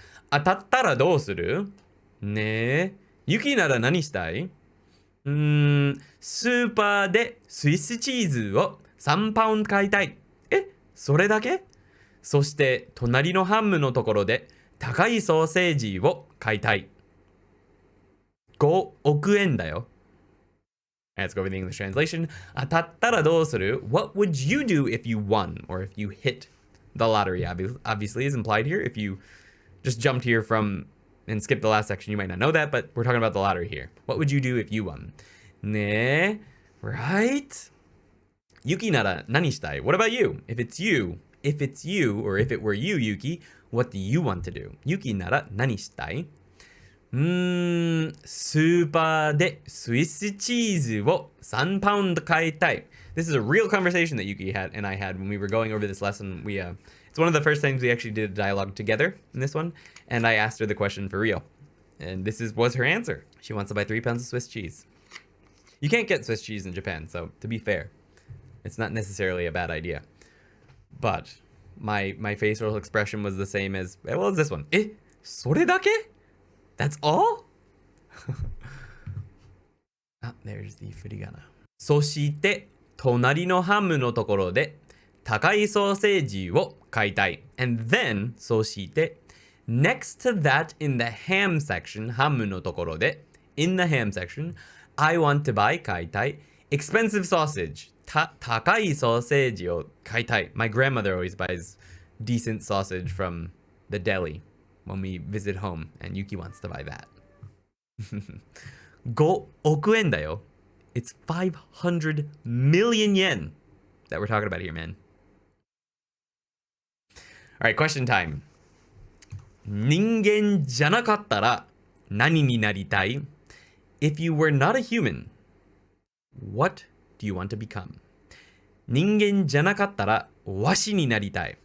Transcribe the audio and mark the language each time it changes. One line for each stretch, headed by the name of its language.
Japanese: 当たったらどうする?ねえ。ユキなら何したい? スーパーでスイスチーズを3パウンド買いたい。え、それだけ?そして隣のハムのところで高いソーセージを買いたい。 5億円だよ。
English: Let's go over the English translation.
Japanese: 当たったらどうする?
English: What would you do if you won or if you hit the lottery? Obviously is implied here. If you just jumped here from and skipped the last section, you might not know that, but we're talking about the lottery here. What would you do if you won? ねえ, right?
Japanese: Yuki なら何したい?
English: What about you? If it's you, or if it were you, Yuki, what do you want to do?
Japanese: Yuki なら何したい?スーパーでスイスチーズを3パウンド買いたい.
English: This is a real conversation that Yuki had and I had when we were going over this lesson. It's one of the first times we actually did a dialogue together in this one, and I asked her the question for real. And this was her answer. She wants to buy 3 pounds of Swiss cheese. You can't get Swiss cheese in Japan, so to be fair, it's not necessarily a bad idea. But my facial expression was the same as this one.
Japanese: え、それだけ?
English: That's all? There's the furigana.
Japanese: そして隣のハムのところで高いソーセージを買いたい.
English: And then そして next to that in the ham section,
Japanese: ハムのところで
English: in the ham section, I want to buy
Japanese: 買いたい
English: expensive sausage.
Japanese: 高いソーセージを買いたい.
English: My grandmother always buys decent sausage from the deli when we visit home, and Yuki wants to buy that.
Japanese: 5億円だよ.
English: It's 500 million yen that we're talking about here, man. All right, question time.
Japanese: 人間じゃなかったら何になりたい?
English: If you were not a human, what do you want to become?
Japanese: 人間じゃなかったらワシになりたい.